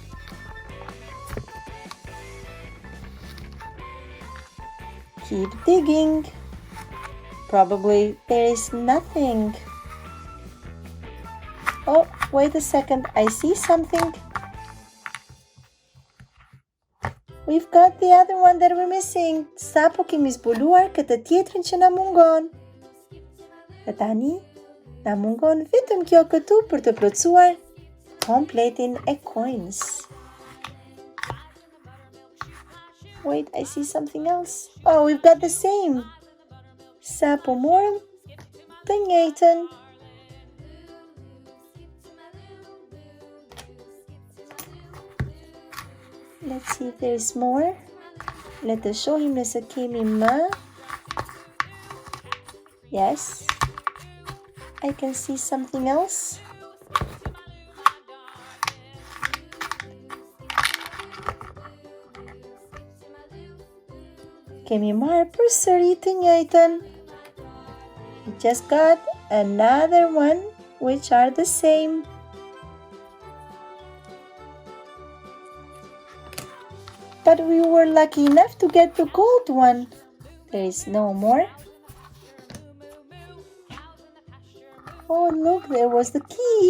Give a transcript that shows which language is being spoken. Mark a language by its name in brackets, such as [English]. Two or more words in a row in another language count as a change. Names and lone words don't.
[English] Keep digging. Probably there is nothing. Oh, wait a second. I see something. We've got the other one that we're missing. [Albanian] Sa po kemi zbuluar këtë tjetrën që na mungon. Dhe tani, na mungon vetëm kjo këtu për të plotësuar kompletin e coins. [English] Wait, I see something else. Oh, we've got the same. [Albanian] Sa po morëm të njëjtën. [English] Let's see if there's more. [Albanian] Le të shohim nëse kemi më. [English] Yes. I can see something else. [Albanian] Kemi marrë përsëri të njëjtën. [English] We just got another one which are the same. But we were lucky enough to get the gold one. There is no more. Oh, look, there was the key.